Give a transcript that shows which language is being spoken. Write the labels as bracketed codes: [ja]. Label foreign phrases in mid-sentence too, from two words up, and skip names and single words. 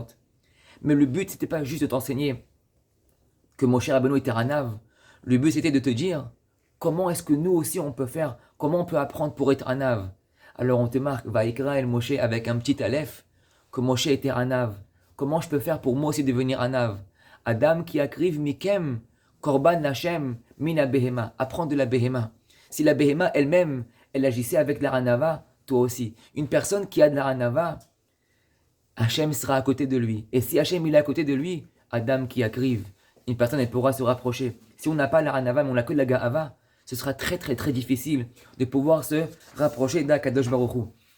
[fr] Mais le but, c'était pas juste de t'enseigner que Moshe Rabbeinu était Anav. Le but, c'était de te dire comment est-ce que nous aussi on peut faire, comment on peut apprendre pour être Anav. Alors on te marque [he] ויקרא אל משה [fr] avec un petit aleph, que Moshe était Anav. Comment je peux faire pour moi aussi devenir Anav? [he] אדם כי יקריב מכם, קרבן השם, מן הבהמה. [fr] Apprends de la behema. Si la behema elle-même, elle agissait avec la hanava, toi aussi. Une personne qui a de la hanava, Hachem sera à côté de lui. Et si Hachem il est à côté de lui, [he] אדם כי יקריב, [fr] une personne elle pourra se rapprocher. Si on n'a pas la hanava, mais on n'a que la ga'ava, ce sera très très très difficile de pouvoir se rapprocher d' [he] הקדוש ברוך הוא.